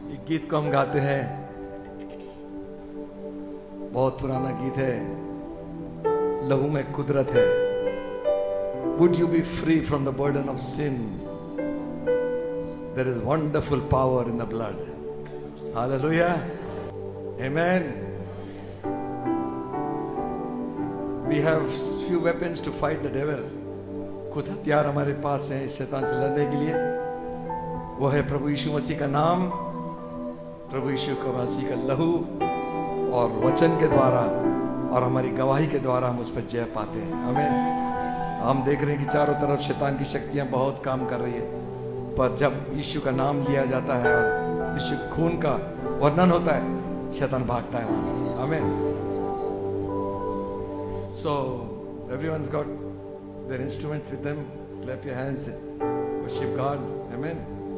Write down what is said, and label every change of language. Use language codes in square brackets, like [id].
[hi] एक गीत को हम गाते हैं, बहुत पुराना गीत है, लहू में कुदरत है। [en] Would you be free from the burden of sin? There is wonderful power in the blood. Hallelujah. Amen. We have few weapons to fight the devil. [hi] कुछ हथियार हमारे पास हैं शैतान से लड़ने के लिए। वो है प्रभु यीशु मसीह का नाम, प्रभु यीशु मसीह का लहू और वचन के द्वारा और हमारी गवाही के द्वारा हम उस पर जय पाते हैं। हमें हम देख रहे हैं कि चारों तरफ शैतान की शक्तियां बहुत काम कर रही है, पर जब यीशु का नाम लिया जाता है और यीशु खून का वर्णन होता है, शैतान भागता है वहां से। हमें [en] So everyone's got their instruments with them. Clap your hands, worship God. Amen.